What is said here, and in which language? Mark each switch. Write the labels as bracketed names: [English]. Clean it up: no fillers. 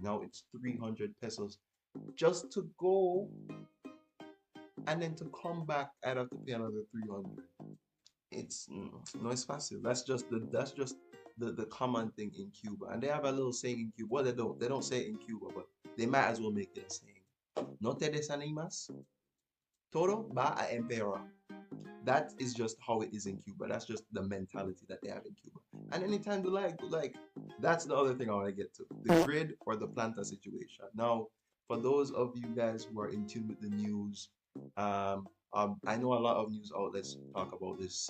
[English] Now it's 300 pesos just to go, and then to come back, I'd have to pay another 300. It's [Spanish] no espacio. [English] That's just the common thing in Cuba. And they have a little saying in Cuba. Well, they don't say it in Cuba, but they might as well make it a saying. [Spanish] No te desanimas, todo va a empeorar. [English] That is just how it is in Cuba. That's just the mentality that they have in Cuba. And anytime they like, that's the other thing I want to get to. The grid or the planta situation. Now, for those of you guys who are in tune with the news, I know a lot of news outlets talk about this.